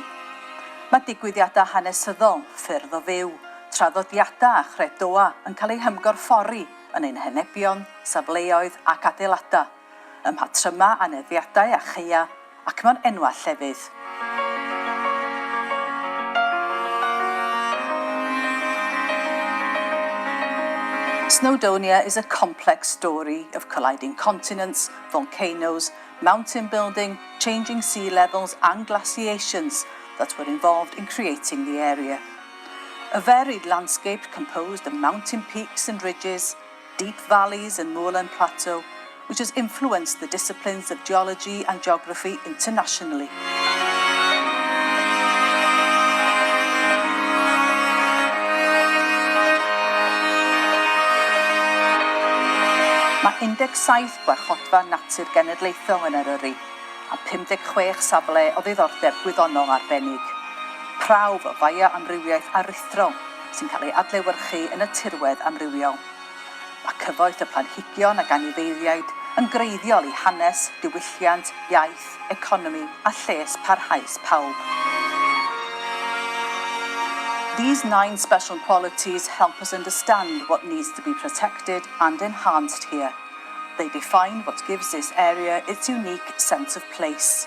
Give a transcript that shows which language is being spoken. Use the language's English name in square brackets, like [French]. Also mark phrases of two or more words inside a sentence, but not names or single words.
[Welsh] Mae digwyddiadau hanesyddol, ffyrdd o fyw, traddodiadau a chredoa yn cael eu hymgorffori yn ein henebion, safleoedd ac adeiladau, ym mhatryma aneddiadau a cheia ac mewn enwau llefydd. [English] Snowdonia is a complex story of colliding continents, volcanoes, mountain building, changing sea levels and glaciations that were involved in creating the area. A varied landscape composed of mountain peaks and ridges, deep valleys and moorland plateau, which has influenced the disciplines of geology and geography internationally. [Welsh] Mae 17 gwarchodfa natur genedlaethol yn Eryri a 56 safle o ddiddordeb gwyddonol arbennig. Prawf o faia amrywiaeth aruthrol sy'n cael ei adlewyrchu yn y tirwedd amrywiol. Mae cyfoeth y planhigion ac anifeiliaid yn greiddiol I hanes, diwylliant, iaith, economi a lles parhaus pawb. [English] These 9 special qualities help us understand what needs to be protected and enhanced here. They define what gives this area its unique sense of place.